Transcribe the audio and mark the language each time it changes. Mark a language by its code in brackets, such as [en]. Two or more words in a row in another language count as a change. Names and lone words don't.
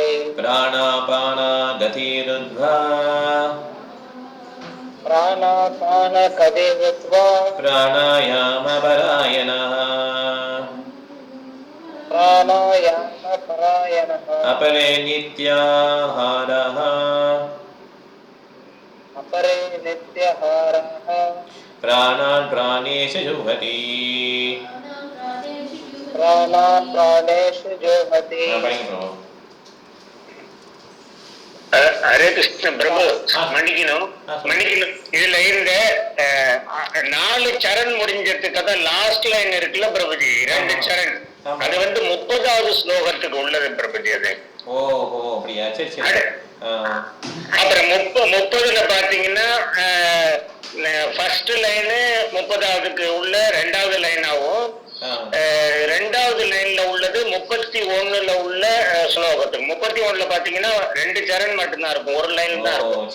[sa] प्राणापाना गतिरुद्ध्वा, प्राणापान गतिरुद्ध्वा, प्राणायाम परायणः, प्राणायाम परायणः, अपरे नित्याहारः, अपरे नित्यहारः, प्राणान् प्राणेषु जुह्वति, प्राणान् प्राणेषु जुह्वति. हरे कृष्ण [ta] பிரபு. மன்னிக்கணும். இதுல இருந்த 4 சரண் முடிஞ்சதுக்கு தான் [en] last line [ta] இருக்குல்ல பிரபுஜி, 2 சரண், அது வந்து 30வது ஸ்லோகத்துக்கு உள்ளது பிரபுஜி. அது ஓஹோ அப்படியா, சரி சரி. அப்புறம் 30ல பாத்தீங்கன்னா [en] first line [ta] 30வதுக்கு உள்ள 2வது லைனாவும் 2வது லைன்ல உள்ளது 31ல உள்ள ஸ்லோகத்துக்கு 31ல பாத்தீங்கன்னா 2 சரண் மட்டும்தான் இருக்கும், ஒரு லைன் தான் இருக்கும்.